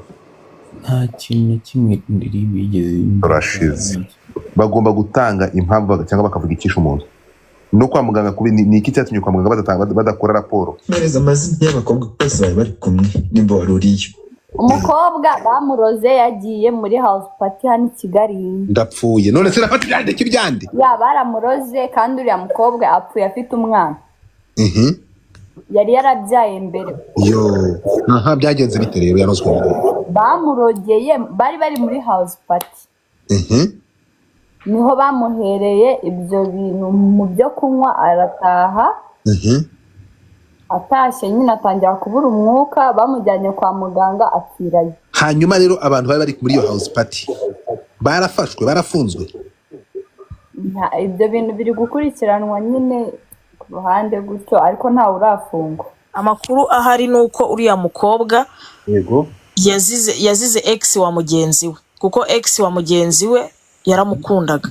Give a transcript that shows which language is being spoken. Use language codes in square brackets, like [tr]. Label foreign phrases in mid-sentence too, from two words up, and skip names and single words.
[rw] nta kintu na kimwe ribu yigeze. Turashize. Bagomba gutanga impamvu cyangwa bakavuga ikisha umuntu no kwa muganga. Ni iki cyatumye kwa muganga badakora raporo? Mereza amazina y'abakobwa bose bari bari kumwe nimba waruriyo. Umukobwa bamuroze yagiye muri [en] house party [rw] hano i Kigali. Ndapfuye none se rafata byande kibyande. Ya baramuroze kandi uriya mukobwa apfuye afite umwana. Yari yarabyaye mbere. Yo, aha byagenze bite rero yarozwe? Bamurogeye bari muri [en] house party. [rw] Niho bamuhereye ibyo bintu mu byo kunywa arataha. Atashye nyine atangira kubura umwuka, bamujyanye kwa muganga apfirayo. Hanyuma rero abantu bari muri iyo [en] house party [rw] barafashwe, barafunzwe? Ibyo bintu biri gukurikiranwa nyine ku ruhande gutyo, ariko ntawe urafungwa. Amakuru ahari nuko uriya mukobwa yego yazize ex wa mugenzi we, kuko ex wa mugenzi we yaramukundaga.